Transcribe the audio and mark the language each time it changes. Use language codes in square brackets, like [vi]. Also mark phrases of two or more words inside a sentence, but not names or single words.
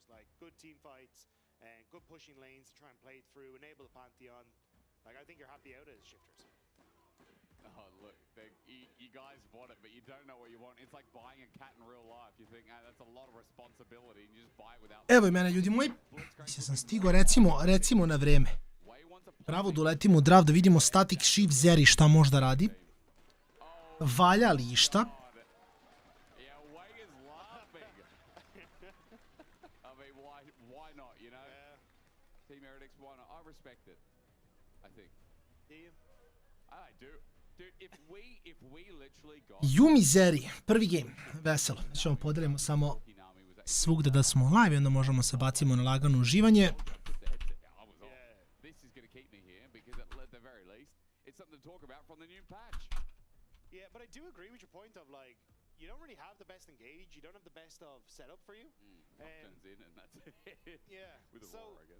[en] Like, good team fights and good pushing lanes to try and play through, enable the Pantheon. Like, I think you're happy out as Shifters. Oh, look, you guys want it, but you don't know what you want. It's like buying a cat in real life. You think, that's a lot of responsibility, and you just buy it without... [sr] Evo i mene, ljudi moji. Mislim sam stigo, recimo na vreme. Pravo da uletimo u draft da vidimo static shift Zeri šta možda radi. Valja li išta? [en] Team Heretics, why not? I respect it, I think. Do you? I do. Dude, if we literally got... [sr] Yuumi Zeri, prvi game, veselo. Ćemo podelimo samo svugde da smo live i onda možemo se bacimo na lagano uživanje. [en] This is going to keep me here because at the very least, it's something to talk about from the new patch. Yeah, but I do agree with your point of like, you don't really have the best engage, you don't have the best of setup for you. Turns in and that's it. Yeah. With Aurora, I guess.